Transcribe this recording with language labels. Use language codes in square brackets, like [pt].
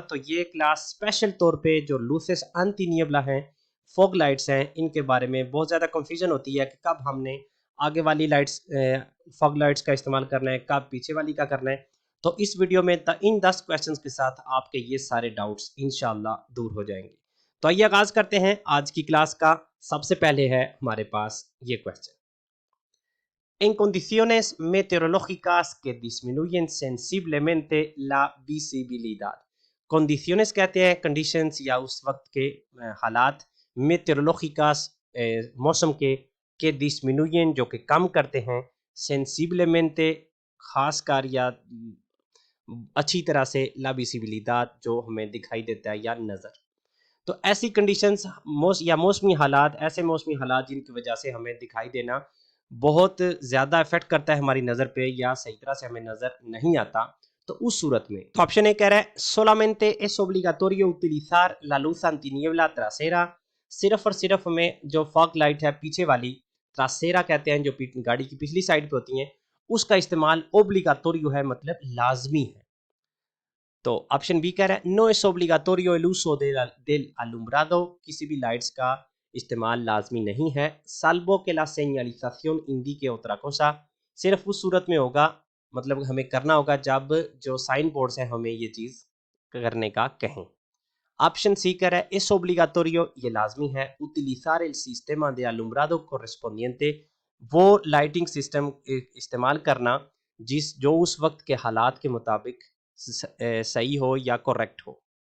[hi] तो ये class special तौर पे जो लूसेस अंतिनियबला हैं, फॉग लाइट्स हैं, इनके बारे में बहुत ज़्यादा कंफ्यूजन होती है कि कब हमने आगे वाली लाइट्स फॉग लाइट्स का इस्तेमाल करना है, कब पीछे वाली का करना है। तो इस वीडियो में इन 10 क्वेश्चंस के साथ आपके ये सारे डाउट्स इंशाल्लाह दूर हो जाएंगे। तो आइए आगाज करते हैं आज की क्लास का। सबसे पहले है हमारे पास ये question. [es] En condiciones meteorológicas que disminuyen sensiblemente la visibilidad। [hi] condiciones कहते हैं कंडीशंस या उस वक्त के हालात, meteorológicas मौसम के disminuyen जो कि कम करते हैं, sensiblemente खास कर या अच्छी तरह से ला विजिबिलिटी जो हमें दिखाई देता है या नज़र। तो ऐसी कंडीशंस मौसमी हालात, ऐसे मौसमी हालात जिनकी वजह से हमें दिखाई देना बहुत ज़्यादा इफेक्ट करता है हमारी नज़र पे या सही तरह से हमें नज़र नहीं आता। तो उस सूरत में तो ऑप्शन ए कह रहा है सोलामेंटे [es] es obligatorio utilizar la luz antiniebla trasera। [hi] सिर्फ और सिर्फ हमें जो फॉग लाइट है पीछे वाली, ट्रासेरा कहते हैं, जो गाड़ी की पिछली साइड पे होती हैं, उसका इस्तेमाल ओब्लिगाटोरियो है, मतलब लाजमी है। तो ऑप्शन बी कह रहा है no [es] es obligatorio el uso del alumbrado। [hi] किसी भी लाइट्स का इस्तेमाल लाजमी नहीं है। [es] salvo que la señalización indique otra cosa। [hi] सिर्फ उस सूरत में होगा, मतलब हमें करना होगा जब जो साइन बोर्ड्स हैं हमें ये चीज करने का कहें। ऑप्शन सी कह रहा है [es] es obligatorio, [hi] ये लाजमी है, [es] utilizar el sistema de alumbrado correspondiente। [hi] वो लाइटिंग सिस्टम इस्तेमाल करना जो उस वक्त के हालात के मुताबिक सही हो या करेक्ट हो।